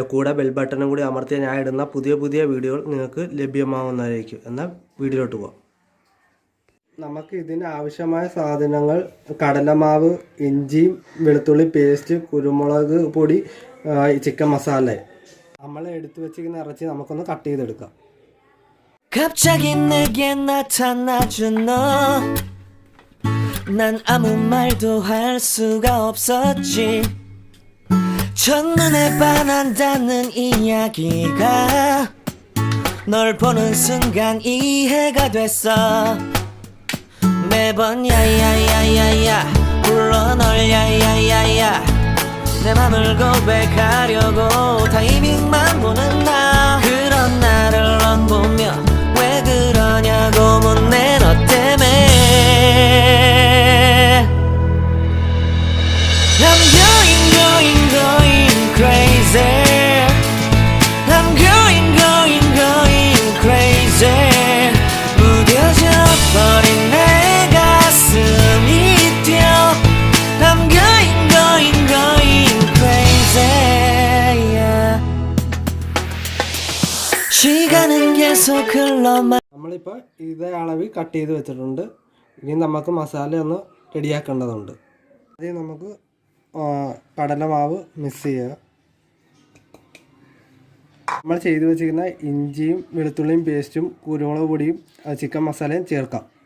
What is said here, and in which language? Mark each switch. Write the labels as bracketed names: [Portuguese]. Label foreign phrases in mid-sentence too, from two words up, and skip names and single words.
[Malayalam] കൂടെ [English] bell button [Malayalam] കൂടി അമർത്തിയാൽ ഞാൻ ഇടുന്ന പുതിയ വീഡിയോകൾ നിങ്ങൾക്ക് ലഭ്യമാവുന്നതായിരിക്കും. എന്നാൽ വീഡിയോയിലോട്ട് പോകാം. നമുക്ക് ഇതിന് ആവശ്യമായ സാധനങ്ങൾ കടലമാവ്, ഇഞ്ചിയും വെളുത്തുള്ളി പേസ്റ്റ്, കുരുമുളക് പൊടി, ചിക്കൻ മസാല. നമ്മൾ എടുത്തു വെച്ചിരിക്കുന്ന ഇറച്ചി നമുക്കൊന്ന് കട്ട് ചെയ്തെടുക്കാം. [Korean] 갑자기 내게 나타나준 너, 난 아무 말도 할 수가 없었지. 첫눈에 반한다는 이야기가 널 보는 순간 이해가 됐어. 매번 야야야야야 불러 널 야야야야 내 맘을 고백하려고 타이밍만 보는 나. 그런 나를 넌 보며 왜 그러냐고 묻네. 너 때문에 [English] I'm going crazy. I'm going crazy. [Korean] 무뎌져 버린 내 가슴이 뛰어. [English] I'm going crazy. Yeah. [Korean] 시간은 계속 흘러만. [Malayalam] നമ്മളിപ്പോൾ ഇതേ അളവിൽ കട്ട് ചെയ്ത് വെച്ചിട്ടുണ്ട്. ഇനി നമുക്ക് മസാല ഒന്ന് റെഡിയാക്കേണ്ടതുണ്ട്. ആദ്യം നമുക്ക് കടലമാവ് മിക്സ് ചെയ്യുക. നമ്മൾ ചെയ്തു വെച്ചിരിക്കുന്ന ഇഞ്ചിയും വെളുത്തുള്ളിയും പേസ്റ്റും കുരുമുളക് പൊടിയും ചിക്കൻ മസാലയും ചേർക്കാം.